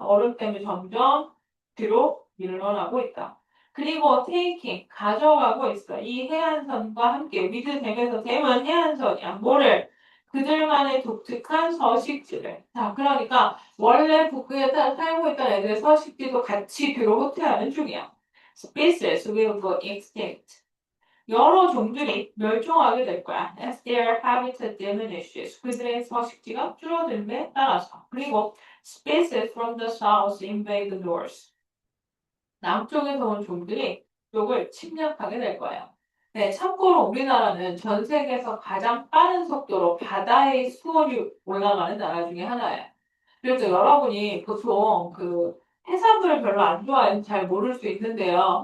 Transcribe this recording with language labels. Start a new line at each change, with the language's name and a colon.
Korean: 얼음 때문에 점점 뒤로 밀려나고 있다. 그리고 taking, 가져가고 있어. 이 해안선과 함께 위드 댐에서 댐은 해안선이야. 뭐를? 그들만의 독특한 서식지를. 자, 그러니까 원래 북극에 살고 있던 애들의 서식지도 같이 뒤로 후퇴하는 중이야.
English: Species will go extinct.
Korean: 여러 종들이 멸종하게 될 거야.
English: As their habitat diminishes.
Korean: 그들의 서식지가 줄어들음에 따라서. 그리고
English: species from the south invade the north.
Korean: 남쪽에서 온 종들이 이쪽을 침략하게 될 거예요. 네, 참고로 우리나라는 전 세계에서 가장 빠른 속도로 바다의 수온이 올라가는 나라 중에 하나예요. 그래서 여러분이 보통 그 해산물을 별로 안 좋아해서 잘 모를 수 있는데요.